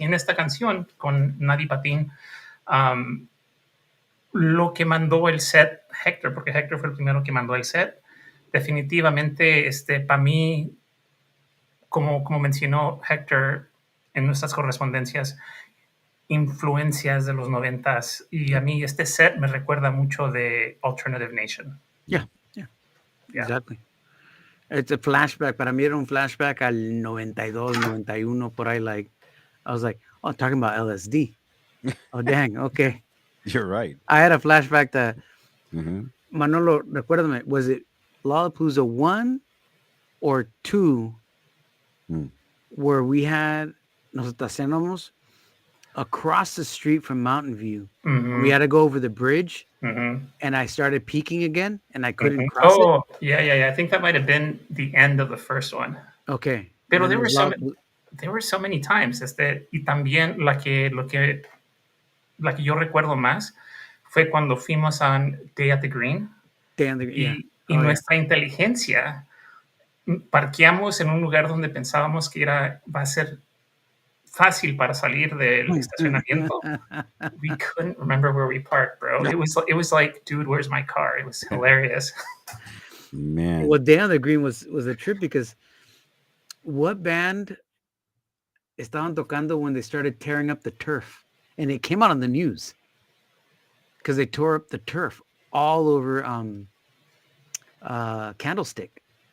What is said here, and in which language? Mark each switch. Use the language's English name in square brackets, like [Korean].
[Spanish] Y en esta canción, con Nadi Patin, lo que mandó el set Hector, porque Hector fue el primero que mandó el set, definitivamente, para mí, como mencionó Hector en nuestras correspondencias, influencias de los 90s, y a mí este set me recuerda mucho de Alternative Nation. [English] Yeah. Exactly. It's a flashback. [Spanish] Para mí era un flashback al 92, 91, por ahí. [English] Like, I was like, oh, talking about LSD. Oh, dang. Okay. You're right. I had a flashback to Manolo, [Spanish] recuérdame, [English] was it Lollapalooza 1 or 2 where we had, [Spanish] nos estacionamos [English] across the street from Mountain View. We had to go over the bridge, and I started peeking again, and I couldn't cross it. Oh, yeah. I think that might have been the end of the first one. Okay. Pero there were so many times. [Spanish] Y también lo que yo recuerdo más fue cuando fuimos a Day at the Green. Y nuestra inteligencia, parqueamos en un lugar donde pensábamos que va a ser fácil para salir del estacionamiento. [English] We couldn't remember where we parked, bro. It was like, dude, where's my car? It was hilarious. Man. Well, Day on the Green was a trip because what band [Spanish] estaban tocando [English] when they started tearing up the turf? And it came out on the news because they tore up the turf all over Candlestick.